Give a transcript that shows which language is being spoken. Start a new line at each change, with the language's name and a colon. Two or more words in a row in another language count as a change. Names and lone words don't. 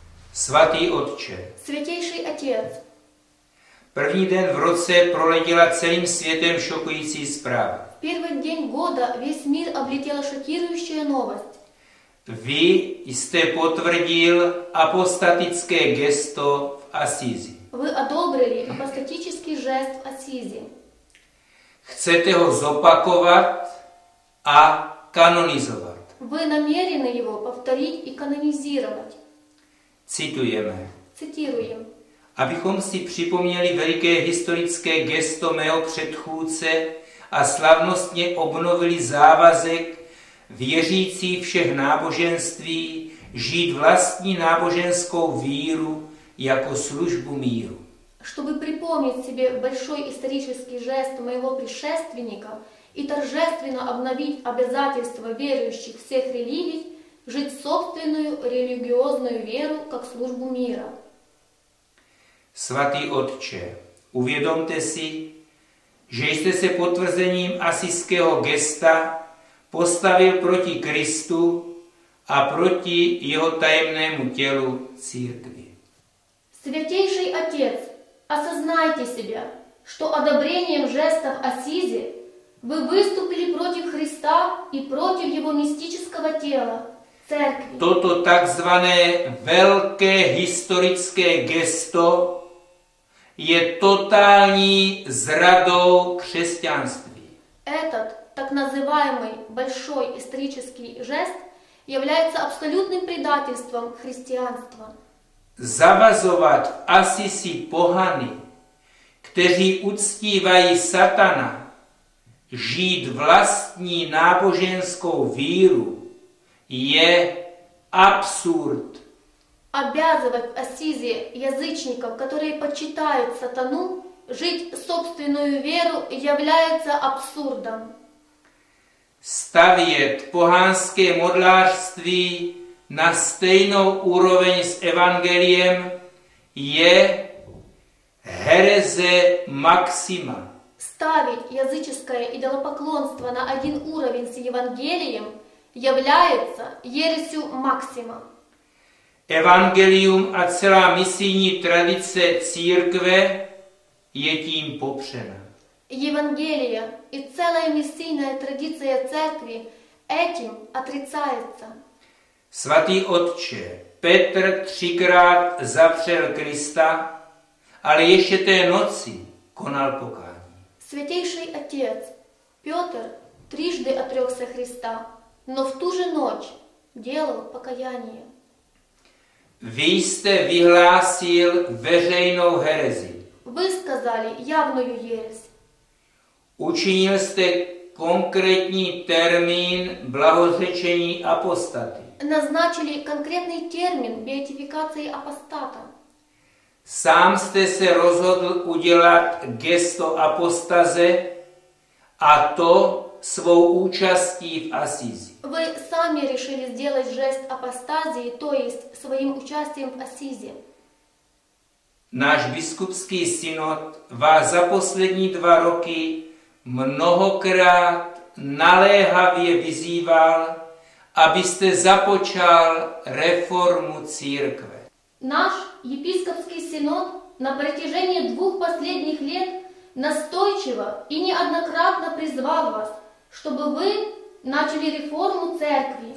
Czech: Svatý Otče,
Russian: Святейший Отец,
Czech: první den v roce proletěla celým světem šokující zpráva.
Russian: в первый день года весь мир облетела шокирующая новость.
Czech: Vy jste potvrdil apostatické gesto v Asízi.
Russian: Вы одобрили апостатический жест в Ассизи.
Czech: Chcete ho zopakovat a kanonizovat.
Russian: Вы намерены его повторить и канонизировать.
Czech: Citujeme.
Russian: Цитируем.
Czech: Abychom si připomněli veliké historické gesto mého předchůdce a slavnostně obnovili závazek věřící všech náboženství žít vlastní náboženskou víru jako službu míru.
Russian: Чтобы припомнить себе большой исторический жест моего предшественника и торжественно обновить обязательства верующих всех религий жить собственную религиозную веру как службу мира.
Czech: Svatý Otče, uvědomte si, že jste se potvrzením asijského gesta postavil proti Kristu a proti jeho tajemnému tělu církvi.
Russian: Святейший Отец, осознайте себя, что одобрением жестов Ассизи вы выступили против Христа и против Его мистического тела, Церкви.
Czech: Toto takzvané velké historické gesto je totální zradou křesťanství.
Russian: Этот так называемый большой исторический жест является абсолютным предательством христианства.
Czech: Zavazovat v Asisi pohany, kteří uctívají satana, žít vlastní náboženskou víru, je absurd.
Russian: Обязывать в Ассизи язычников, которые почитают сатану, жить собственную веру является абсурдом.
Czech: Stavět pohanské modlářství na stejnou úroveň s evangeliem je hereze maxima.
Russian: Ставить языческое идолопоклонство на один уровень с Евангелием является ересью Максима.
Czech: Evangelium a celá misijní tradice církve je tím popřena.
Russian: Евангелие и целая миссийная традиция церкви этим отрицается.
Czech: Svatý Otče, Petr 3krát zapřel Krista, ale ještě té noci konal pokání.
Russian: Святейший Отец, Петр трижды отрекся Христа, но в ту же ночь делал покаяние.
Czech: Vy jste vyhlásil veřejnou herezi.
Russian: Вы сказали явную ересь.
Czech: Učinil jste konkrétní termín blahořečení apostaty.
Russian: Назначили конкретный термин беатификации апостата.
Czech: Sám jste se rozhodl udělat gesto apostaze a to svou účastí v Asízi.
Russian: Вы сами решили сделать жест апостазии, то есть своим участием в Ассизе.
Czech: Náš biskupský synod vás za poslední 2 roky mnohokrát naléhavě vyzýval, abyste započal reformu církve.
Russian: Наш епископский синод на протяжении 2 последних лет настойчиво и неоднократно призвал вас, чтобы вы начали реформу церкви.